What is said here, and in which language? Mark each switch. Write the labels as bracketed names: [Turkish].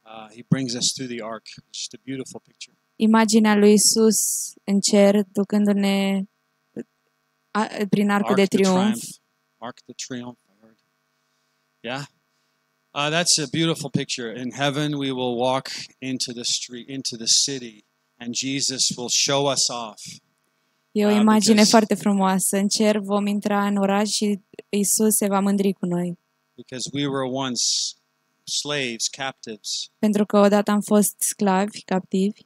[English] He brings us through the ark. It's just a beautiful picture. [Romanian] Imaginea lui Isus în cer, ducându-ne prin arcul de triumf. [English] Ark the triumph, I heard. Yeah. That's a beautiful picture. In heaven, we will walk into the street, into the city, and Jesus will show us off. [Romanian] E o imagine [English] because- [Romanian] foarte frumoasă. În cer vom intra în oraș și Isus se va mândri cu noi. [English] Because we were once slaves, captives, [Romanian] Pentru că odată am fost sclavi, captivi,